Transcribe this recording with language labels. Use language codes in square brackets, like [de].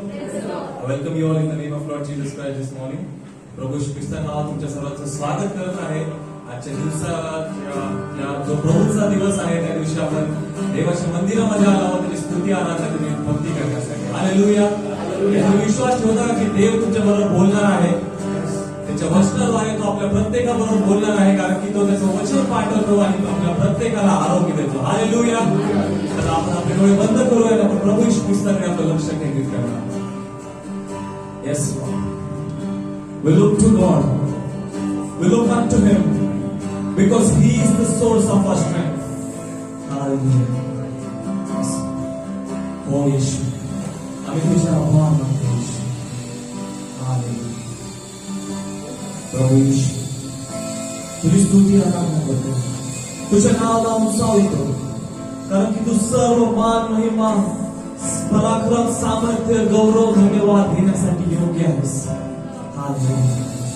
[en] I welcome you all in the name of Lord Jesus Christ this morning. [mr] प्रभू श्री ख्रिस्ता नावात तुमच्या सर्वांचं स्वागत करत आहे. आजच्या दिवसात जो प्रभूचा दिवस आहे त्या दिवशी आपण देवाच्या मंदिरामध्ये आलो त्याची स्तुती आराधना तुम्ही भक्ती करण्यासाठी. हालेलुया. तुम्ही विश्वास ठेवता की देव तुमच्या बरोबर बोलणार आहे. त्याच्या वचनाद्वारे तो आपल्या प्रत्येकाबरोबर बोलणार आहे, कारण की तो त्याचं वचन पाठवतो आणि आपल्या प्रत्येकाला आरोग्य देतो. हालेलुया. तर आपण आपले डोळे बंद करूया आणि आपण प्रभू श्री ख्रिस्ताकडे आपलं लक्ष केंद्रित करणार. [en] Yes, Lord. We look to God. We look unto Him because He is the source of our strength. Hallelujah. Yes. Oh Yeshua. [mr] आम्ही तुझ्या आभार मानतो Yeshua. [en] Hallelujah. [mr] प्रभू यीशु, तुझी स्तुती आराधना करतो, तुझ्या नावाला उंचावतो, कारण की तू सर्व मान महिमा पराक्रम सामर्थ्य गौरव धन्यवाद देण्यासाठी योग्य आहेस. हालेलुया.